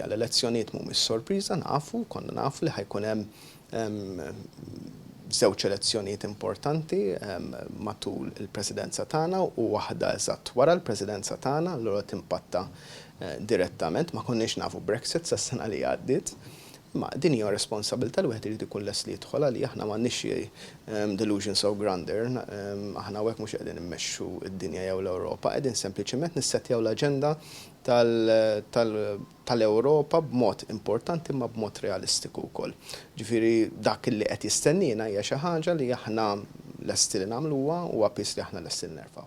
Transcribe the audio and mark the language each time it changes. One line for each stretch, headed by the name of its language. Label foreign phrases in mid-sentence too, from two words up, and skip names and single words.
Maltese: L-elezzjonijiet mhumiex sorpriża, konna nafu li ħajkun hemm żewġ elezzjonijiet importanti matul il-Presidenza tagħna u waħda eżatt wara l-Presidenza tagħna allura timpatta direttament, ma konniex nafu Brexit sas-sena li għaddiet, ma din hija responsabilità li wieħed irid ikun lest li jidħol għalih aħna m'għandniex
English: delusions of grandeur,
Maltese: aħna hekk mhux qegħdin immexxu d-dinja jew l-Ewropa, qegħdin sempliċement nissettjaw l-aġenda tal-Ewropa b'mod importanti ma b'mod realistiku wkoll. Ġifieri dak li qed jistennina hija xi ħaġa li aħna lesti li nagħmluha u għapis li aħna lesti li nerfgħu.